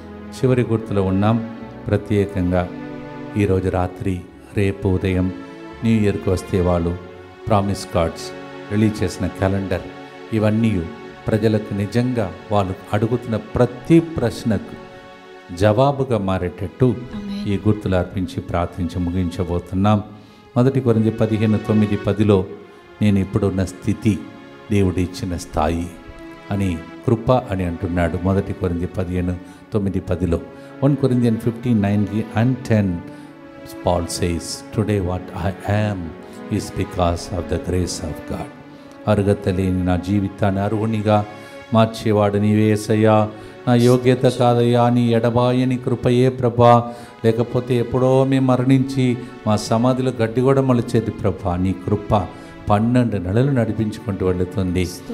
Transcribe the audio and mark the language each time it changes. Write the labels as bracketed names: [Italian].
[Telugu] చివరి గుర్తులో ఉన్నాం. ప్రత్యేకంగా ఈరోజు రాత్రి, రేపు ఉదయం న్యూ ఇయర్కి వస్తే వాళ్ళు ప్రామిస్ కార్డ్స్, రిలీజ్ చేసిన క్యాలెండర్, ఇవన్నీ ప్రజలకు నిజంగా వాళ్ళు అడుగుతున్న ప్రతి ప్రశ్నకు జవాబుగా మారేటట్టు ఈ గుర్తులు అర్పించి ప్రార్థించి ముగించబోతున్నాం. 1 కొరింథీ 15:9-10లో నేను ఇప్పుడున్న స్థితి దేవుడు ఇచ్చిన స్థాయి అని, కృప అని అంటున్నాడు. 1 కొరింథీ 15:9-10లో [English] 1 Corinthians 15:9-10 Paul says, "Today what I am is because of the grace of God." [Telugu] అర్హత లేని నా జీవితాన్ని అర్హునిగా మార్చేవాడు నీవే యేసయ్యా. నా యోగ్యత కాదయ్యా, నీ ఎడబాయని కృపయే ప్రభా. లేకపోతే ఎప్పుడో మేము మరణించి మా సమాధిలో గడ్డి కూడా మొలిచేది ప్రభా. నీ కృప 12 నెలలు నడిపించుకుంటూ వెళుతుంది.